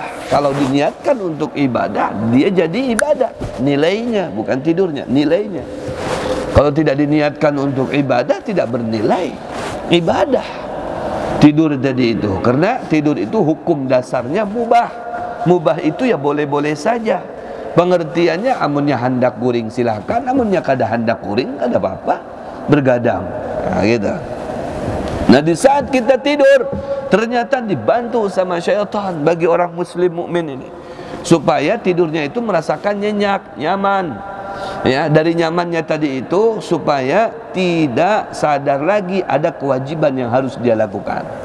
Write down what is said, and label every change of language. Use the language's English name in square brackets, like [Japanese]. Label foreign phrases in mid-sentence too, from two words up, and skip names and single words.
[Indonesian] Kalau diniatkan untuk ibadah, dia jadi ibadah. Nilainya bukan tidurnya, nilainya. Kalau tidak diniatkan untuk ibadah, tidak bernilai ibadah. Tidur tadi itu, karena tidur itu hukum dasarnya mubah. Mubah itu ya boleh-boleh saja. [Banjar] Pengertiannya amunnya hendak guring silakan, amunnya kada hendak guring kada apa-apa, bergadang. [Indonesian] Nah, gitu. Nah, di saat kita tidur ternyata dibantu sama syaitan bagi orang muslim mukmin ini supaya tidurnya itu merasakan nyenyak, nyaman. Ya, dari nyamannya tadi itu supaya tidak sadar lagi ada kewajiban yang harus dia lakukan.